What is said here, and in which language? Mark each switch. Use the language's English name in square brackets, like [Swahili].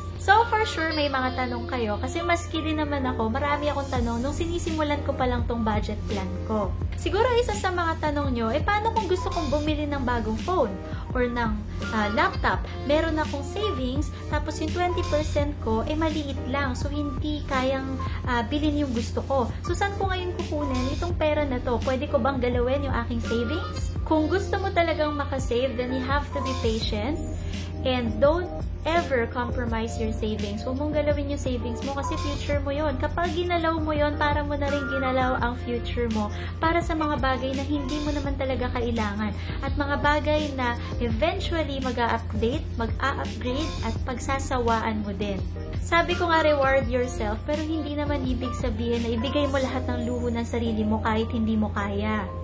[Filipino] So, for sure, may mga tanong kayo kasi maski din naman ako, marami akong tanong nung sinisimulan ko pa lang tong budget plan ko. Siguro isa sa mga tanong nyo, paano kung gusto kong bumili ng bagong phone or ng laptop? Meron akong savings, tapos yung 20% ko, maliit lang. So, hindi kayang bilhin yung gusto ko. So, saan ko ngayon kukunin itong pera na to? Pwede ko bang galawin yung aking savings? [English] Kung gusto mo talagang makasave, then you have to be patient and don't ever compromise your savings. [Filipino] Huwag mong galawin yung savings mo kasi future mo yon. Kapag ginalaw mo yon, para mo na rin ginalaw ang future mo para sa mga bagay na hindi mo naman talaga kailangan at mga bagay na eventually mag-a-update, mag-a-upgrade at pagsasawaan mo din. Sabi ko nga, [English] reward yourself, [Filipino] pero hindi naman ibig sabihin na ibigay mo lahat ng luho ng sarili mo kahit hindi mo kaya.